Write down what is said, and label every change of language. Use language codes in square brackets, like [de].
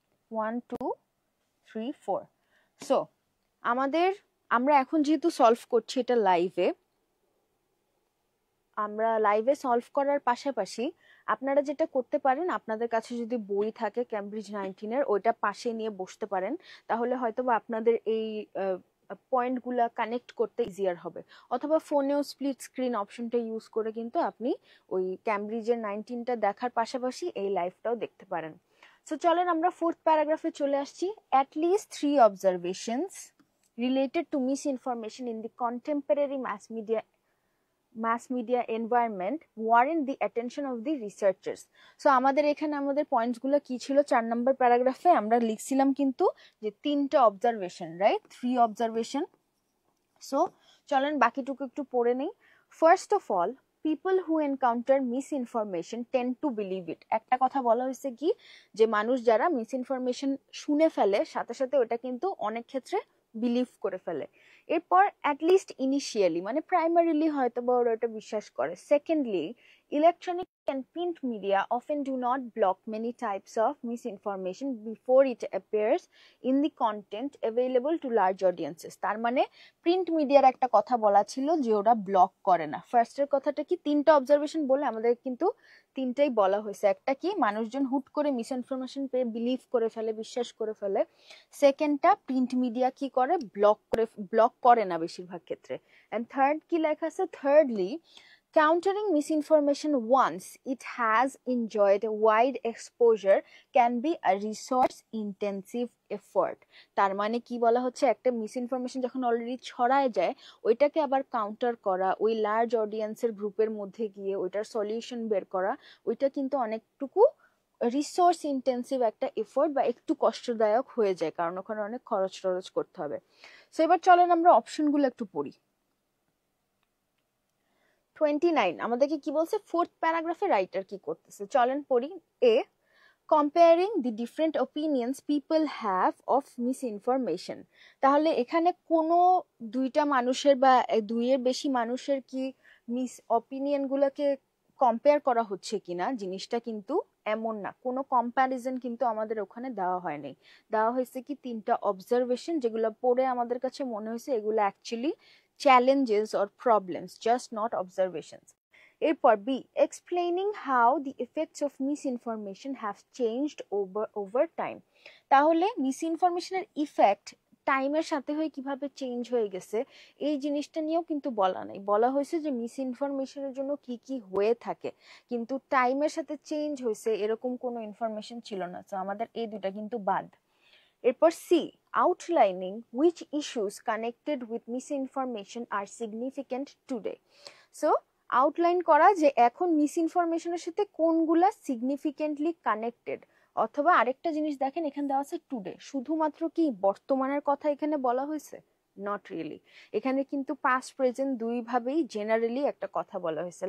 [bn] 1 2 3 4। So আমরা এখন যেহেতু সলভ করছি এটা লাইভে, আমরা লাইভে সলভ করার পাশাপাশি আপনারা যেটা করতে পারেন, আপনাদের কাছে যদি বই থাকে ক্যামব্রিজ 19-এর, ওইটা পাশে নিয়ে বসতে পারেন, তাহলে হয়তো বা আপনাদের এই পয়েন্টগুলা কানেক্ট করতে ইজিয়ার হবে। অথবা ফোনেও স্প্লিট স্ক্রিন অপশনটা ইউজ করে কিন্তু আপনি ওই ক্যামব্রিজের 19টা দেখার পাশাপাশি এই লাইভটাও দেখতে পারেন। সো চলেন আমরা ফোর্থ প্যারাগ্রাফে চলে আসছি। [en] At least 3 observations related to misinformation in the contemporary mass media environment warrant the attention of the researchers। [bn] So আমাদের এখানে আমাদের পয়েন্টসগুলো কি ছিল, 4 নম্বর প্যারাগ্রাফে আমরা লিখছিলাম কিন্তু যে 3টা অবজারভেশন, রাইট, 3 অবজারভেশন। সো চলেন বাকিটুকু একটু পড়ে নেই। [en] First of all, people who encounter misinformation tend to believe it। [bn] একটা কথা বলা হয়েছে কি, যে মানুষ যারা মিসইনফরমেশন শুনে ফেলে সাথে সাথে ওটা কিন্তু অনেক ক্ষেত্রে বিলিভ করে ফেলে। এরপর অ্যাট লিস্ট ইনিশিয়ালি মানে প্রাইমারিলি হয়তো বা ওরা ওটা বিশ্বাস করে। [en] Secondly, electronic and print media often do not block many types of misinformation before it appears in the content available to large audiences। [bn] তার মানে প্রিন্ট মিডিয়ার একটা কথা বলা ছিল যে ওরা ব্লক করে না। ফার্স্টের কথাটা কি, 3টা অবজারভেশন বলে আমাদের কিন্তু 3টাই বলা হয়েছে। একটা কি, মানুষজন হুট করে মিসইনফরমেশন পেয়ে বিলিভ করে ফেলে, বিশ্বাস করে ফেলে। সেকেন্ডটা, প্রিন্ট মিডিয়া কি করে, ব্লক করে না বেশিরভাগ ক্ষেত্রে। এন্ড থার্ড কি লেখা আছে, thirdly [en] Countering misinformation once it has enjoyed wide exposure can be a resource intensive effort. [bn] তার মানে কি বলা হচ্ছে, একটা মিসইনফরমেশন যখন অলরেডি ছড়ায় যায়, ওইটাকে আবার কাউন্টার করা, ওই লার্জ অডিয়েন্সের গ্রুপের মধ্যে গিয়ে ওইটার সলিউশন বের করা, ওইটা কিন্তু অনেকটুকু রিসোর্স ইন্টেন্সিভ একটা এফোর্ট বা একটু কষ্টদায়ক হয়ে যায়, কারণ ওখানে অনেক খরচ টরচ করতে হবে। সো এবার চলেন আমরা অপশনগুলো একটু পড়ি। 29 আমাদেরকে কি বলছে, ফোর্থ প্যারাগ্রাফে রাইটার কি করতেছে, চলেন পড়ি। [en] A, comparing the different opinions people have of misinformation। [bn] তাহলে এখানে কোনো দুইটা মানুষের বা দুইয়ের বেশি মানুষের কি মিস অপিনিয়ন গুলোকে কম্পেয়ার করা হচ্ছে কিনা, জিনিসটা কিন্তু এমন না, কোনো কম্প্যারিজন কিন্তু আমাদের ওখানে দেওয়া হয়নি। দেওয়া হয়েছে কি তিনটা অবজারভেশন, যেগুলো পড়ে আমাদের কাছে মনে হয়েছে এগুলো actually [en] challenges or problems, just not observations. [bn] এরপর B, [en] explaining how the effects of misinformation have changed over time। [bn] তাহলে মিসইনফরমেশনের ইফেক্ট টাইমের সাথে হয়ে কিভাবে চেঞ্জ হয়ে গেছে, এই জিনিসটা নিয়েও কিন্তু বলা নাই। বলা হয়েছে যে মিসইনফরমেশনের জন্য কি কি হয়ে থাকে, কিন্তু টাইমের সাথে চেঞ্জ হয়েছে এরকম কোনো ইনফরমেশন ছিল না। তো আমাদের এই দুটা কিন্তু বাদ। এরপর C, [en] Outlining which issues connected with misinformation are significant today। [bn] So outline করা যে এখন মিসইনফরমেশনের সাথে কোনগুলা সিগনিফিকেন্টলি কানেক্টেড। অথবা আরেকটা জিনিস দেখেন, এখানে দেওয়া আছে টুডে, শুধুমাত্র কি বর্তমানের কথা এখানে বলা হয়েছে? [en] not really, [bn] এখানে কিন্তু পাস্ট প্রেজেন্ট দুইভাবেই জেনারেলি একটা কথা বলা হয়েছে।